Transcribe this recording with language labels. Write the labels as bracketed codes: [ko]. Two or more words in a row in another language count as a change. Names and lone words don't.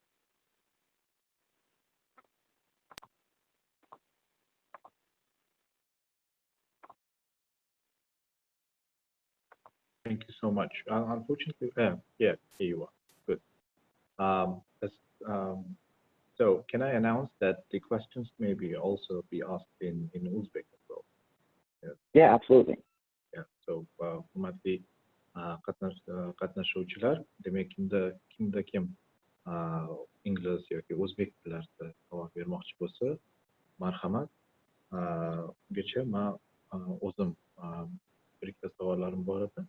[en] Thank you so much. Unfortunately, yeah, here you are. Good. So can I announce that the questions may be also be asked in Uzbek as well? Yeah, absolutely. Yeah. So, [uz] hurmatli qatnashuvchilar, demak kimda kim ingliz yoki o'zbek tillarida javob bermoqchi bo'lsa, marhamat, ungacha men o'zim bir ikkita savollarim bor edi.